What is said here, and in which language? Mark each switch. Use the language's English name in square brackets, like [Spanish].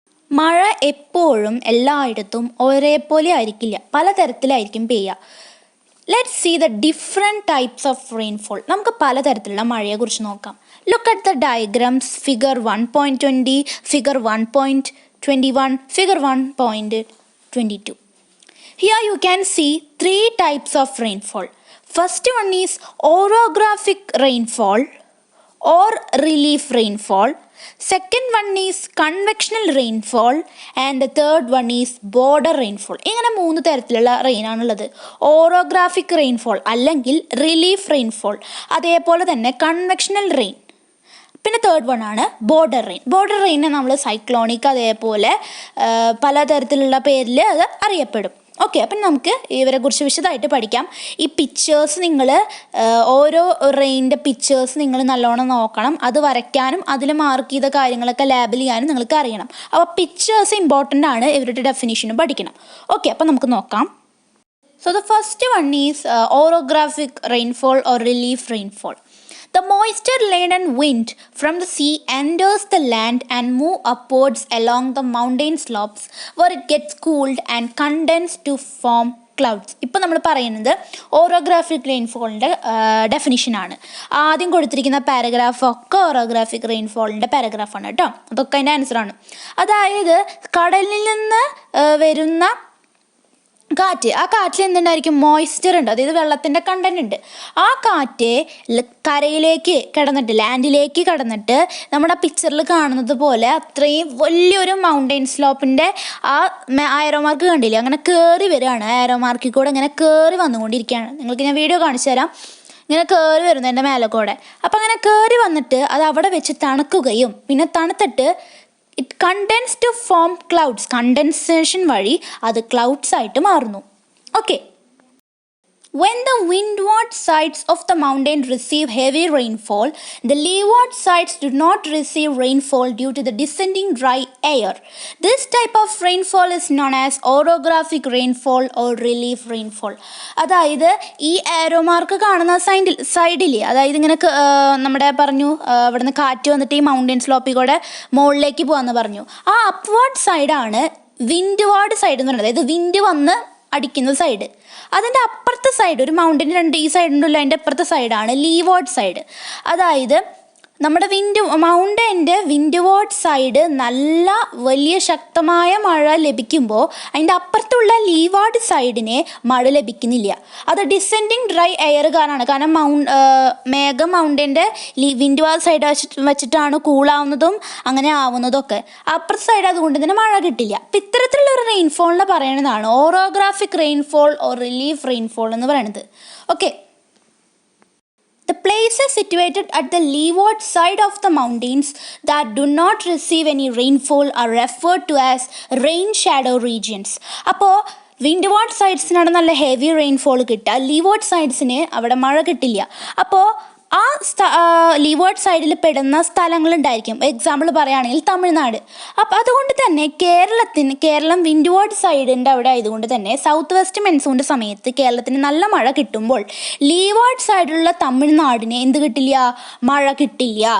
[Malayalam] മഴ എപ്പോഴും എല്ലായിടത്തും ഒരേപോലെ ആയിരിക്കില്ല, പലതരത്തിലായിരിക്കും പെയ്യുക. [English] Let's see the different types of rainfall. [Malayalam] നമുക്ക് പലതരത്തിലുള്ള മഴയെക്കുറിച്ച് നോക്കാം. [English] Look at the diagrams figure 1.20, figure 1.21, figure 1.22. Here you can see 3 types of rainfall. First one is orographic rainfall or relief rainfall. Second one is convectional rainfall and the third one is border rainfall. [Malayalam] ഇങ്ങനെ 3 തരത്തിലുള്ള റെയിനാണുള്ളത്. Orographic rainfall അല്ലെങ്കിൽ relief rainfall, അതേപോലെ തന്നെ convectional rain, പിന്നെ third one ആണ് border rain. Border റെയിനെ നമ്മൾ cyclonic അതേപോലെ പലതരത്തിലുള്ള പേരിൽ അത് അറിയപ്പെടും. ഓക്കെ, അപ്പം നമുക്ക് ഇവരെ കുറിച്ച് വിശദമായിട്ട് പഠിക്കാം. ഈ പിക്ചേഴ്സ് നിങ്ങൾ ഓരോ റെയിൻ്റെ പിക്ചേഴ്സ് നിങ്ങൾ നല്ലോണം നോക്കണം. അത് വരയ്ക്കാനും അതിൽ മാർക്ക് ചെയ്ത കാര്യങ്ങളൊക്കെ ലേബൽ ചെയ്യാനും നിങ്ങൾക്ക് അറിയണം. അപ്പോൾ പിക്ചേഴ്സ് ഇമ്പോർട്ടൻ്റ് ആണ്, ഇവരുടെ ഡെഫിനിഷനും പഠിക്കണം. ഓക്കെ, അപ്പം നമുക്ക് നോക്കാം. [English] So the first one is orographic rainfall or relief rainfall. The moisture-laden wind from the sea enters the land and moves upwards along the mountain slopes where it gets cooled and condensed to form clouds. [Malayalam] ഇപ്പം നമ്മൾ പറയുന്നത് orographic റെയിൻഫോളിൻ്റെ ഡെഫിനിഷനാണ്. ആദ്യം കൊടുത്തിരിക്കുന്ന പാരഗ്രാഫൊക്കെ orographic റെയിൻഫോളിൻ്റെ പാരഗ്രാഫാണ് കേട്ടോ. അതൊക്കെ അതിൻ്റെ ആൻസറാണ്. അതായത് കടലിൽ നിന്ന് വരുന്ന കാറ്റ്, ആ കാറ്റിൽ എന്തുണ്ടായിരിക്കും? മോയ്സ്ചർ ഉണ്ട്, അതായത് വെള്ളത്തിൻ്റെ കണ്ടന്റ് ഉണ്ട്. ആ കാറ്റ് കരയിലേക്ക് കിടന്നിട്ട്, ലാൻഡിലേക്ക് കടന്നിട്ട് നമ്മുടെ പിക്ചറിൽ കാണുന്നത് പോലെ അത്രയും വലിയൊരു മൗണ്ടെയിൻ സ്ലോപ്പിൻ്റെ ആ ആരോ മാർക്ക് കണ്ടില്ലേ, അങ്ങനെ കയറി വരികയാണ്. ആരോ മാർക്കിൽ കൂടെ ഇങ്ങനെ കയറി വന്നുകൊണ്ടിരിക്കുകയാണ്. നിങ്ങൾക്ക് ഞാൻ വീഡിയോ കാണിച്ചു തരാം. ഇങ്ങനെ കയറി വരുന്നു എൻ്റെ മേലെ കൂടെ. അപ്പം അങ്ങനെ കയറി വന്നിട്ട് അത് അവിടെ വെച്ച് തണുക്കുകയും പിന്നെ തണുത്തിട്ട് [English] It condense to form clouds. [Malayalam] Condensation വഴി അത് ക്ലൗഡ്സ് ആയിട്ട് മാറുന്നു. Okay. [English] When the windward sides of the mountain receive heavy rainfall, the leeward sides do not receive rainfall due to the descending dry air. This type of rainfall is known as orographic rainfall or relief rainfall. [Malayalam] അതായത് ഈ arrow mark കാണുന്ന സൈഡിൽ, അതായത് ഇങ്ങനെ നമ്മുടെ പറഞ്ഞു ഇവിടുന്ന് കാറ്റ് വന്നിട്ട് ഈ മൗണ്ടെയിൻ സ്ലോപ്പിൽ കൂടെ മുകളിലേക്ക് പോകാമെന്ന് പറഞ്ഞു. ആ അപ്വാർഡ് സൈഡാണ് വിൻഡ്വാർഡ് സൈഡ് എന്ന് പറയുന്നത്. അതായത് വിൻഡ് വന്ന് അടിക്കുന്ന സൈഡ്. അതിൻ്റെ അപ്പുറത്തെ സൈഡ്, ഒരു മൗണ്ടൻ രണ്ട് ഈ സൈഡ് ഉണ്ടല്ലോ, അതിൻ്റെ അപ്പുറത്തെ സൈഡാണ് ലീവാർഡ് സൈഡ്. അതായത് നമ്മുടെ മൗണ്ടൻ്റെ വിൻഡ്വാർഡ് സൈഡ് നല്ല വലിയ ശക്തമായ മഴ ലഭിക്കുമ്പോൾ അതിൻ്റെ അപ്പുറത്തുള്ള ലീവാർഡ് സൈഡിന് മഴ ലഭിക്കുന്നില്ല. അത് ഡിസെൻഡിങ് ഡ്രൈ എയർ കാരണമാണ്. കാരണം മേഘം മൗണ്ടൻ്റെ വിൻഡ്വാർഡ് സൈഡ് വെച്ചിട്ടാണ് കൂളാവുന്നതും അങ്ങനെ ആവുന്നതും ഒക്കെ. അപ്പുറത്തെ സൈഡ് അതുകൊണ്ട് തന്നെ മഴ കിട്ടില്ല. അപ്പം ഇത്തരത്തിലുള്ള ഒരു റെയിൻഫോളിനെ പറയുന്നതാണ് orographic rainfall or relief rainfall എന്ന് പറയുന്നത്. Okay. [English] The places situated at the leeward side of the mountains that do not receive any rainfall are referred to as rain shadow regions. [Malayalam] അപ്പോൾ വിൻഡ്വാർഡ് സൈഡ്സിനാണ് നല്ല ഹെവി റെയിൻഫോൾ കിട്ടുക, ലീവാർഡ് സൈഡ്സിന് അവിടെ മഴ കിട്ടില്ല. അപ്പോൾ ആ ലീവാർഡ് സൈഡിൽ പെടുന്ന സ്ഥലങ്ങളുണ്ടായിരിക്കും. എക്സാമ്പിൾ പറയുകയാണെങ്കിൽ തമിഴ്നാട്. അപ്പം അതുകൊണ്ട് തന്നെ കേരളം വിൻഡ്വാർഡ് സൈഡിൻ്റെ അവിടെ ആയതുകൊണ്ട് തന്നെ സൗത്ത് വെസ്റ്റ് മൺസൂണിൻ്റെ സമയത്ത് കേരളത്തിന് നല്ല മഴ കിട്ടുമ്പോൾ ലീവാർഡ് സൈഡിലുള്ള തമിഴ്നാടിന് എന്ത് കിട്ടില്ല? മഴ കിട്ടില്ല.